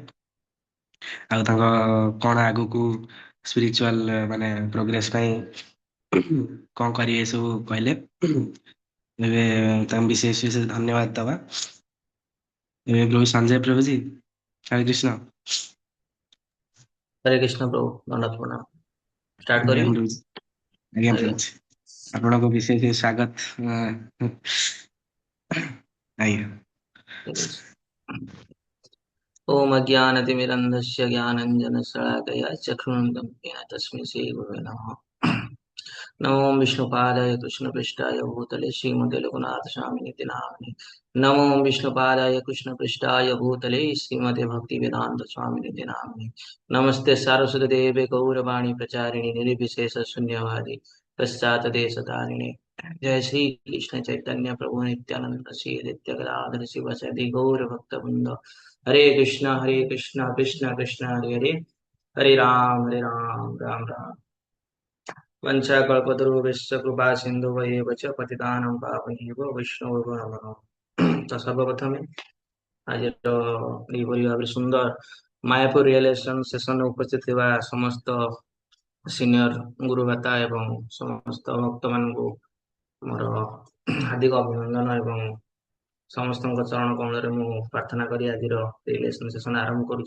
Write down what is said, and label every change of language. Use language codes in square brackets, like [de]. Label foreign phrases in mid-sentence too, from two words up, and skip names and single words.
[or] ଆଉ ତାଙ୍କ କଣ ଆଗକୁ ସ୍ପିରିଚୁଆଲ ମାନେ ପ୍ରୋଗ୍ରେସ ପାଇଁ କଣ କରିବେ ସବୁ କହିଲେ। ଏବେ ତାଙ୍କୁ ବିଶେଷ ବିଶେଷ ଧନ୍ୟବାଦ ଦବା। ଏବେ ପ୍ରଭୁ ସଞ୍ଜୟ ପ୍ରଭୁଜୀ, ହରେ କୃଷ୍ଣ। [hi] हरे कृष्ण प्रभु दंडवत प्रणाम स्टार्ट [or] ଆଜ୍ଞା [hi] करी [or] ପ୍ରଭୁଜୀ, ଆଜ୍ଞା [hi] आज्ञा [or] ପ୍ରଭୁଜୀ, ଆପଣଙ୍କୁ ବିଶେଷ ବିଶେଷ ସ୍ୱାଗତ। ଆଜ୍ଞା। [hi] ठीक है। [sa] ओम अज्ञानतिमिरन्धस्य ज्ञानञ्जनशलाकया चक्षुरुन्मिलितं येन तस्मै श्रीगुरवे नमः। नमो विष्णुपादाय कृष्णपृष्ठाय भूतले श्रीमते रघुनाथ स्वामिनिति नामिने। नमो विष्णुपादाय कृष्णपृष्ठाय भूतले श्रीमते भक्तिवेदान्त स्वामिनिति नामिने। नमस्ते सारस्वती देवे गौरवाणी प्रचारिणि निर्विशेष शून्यवादी पश्चात देशतारिणे। जय श्री कृष्ण चैतन्य प्रभु नित्यानंद श्री नित्य गदाधर शिव सदि गौर भक्त वृंद। हरे कृष्ण कृष्ण कृष्ण हरे हरे, हरे राम राम राम। वंशाकल्पतरुभ्यश्च कृपा सिन्धुभ्येव च पतितानां पावनेभ्यो वैष्णवेभ्यो नमः नमः। [hi] तो सर्वप्रथमे आज [or] ଏଇଭଳି ଭାବରେ ସୁନ୍ଦର ମାୟାପୁର ରିଏଲେସନ ସେସନରେ ଉପସ୍ଥିତ ଥିବା ସମସ୍ତ ସିନିୟର ଗୁରୁଭ୍ରାତା ଏବଂ ସମସ୍ତ ଭକ୍ତମାନଙ୍କୁ ମୋର ହାର୍ଦ୍ଦିକ ଅଭିନନ୍ଦନ ଏବଂ ସମସ୍ତଙ୍କ ଚରଣ କମଳରେ ମୁଁ ପ୍ରାର୍ଥନା କରି ଆଜିର [en] realization session [or] ଆରମ୍ଭ କରୁଛି।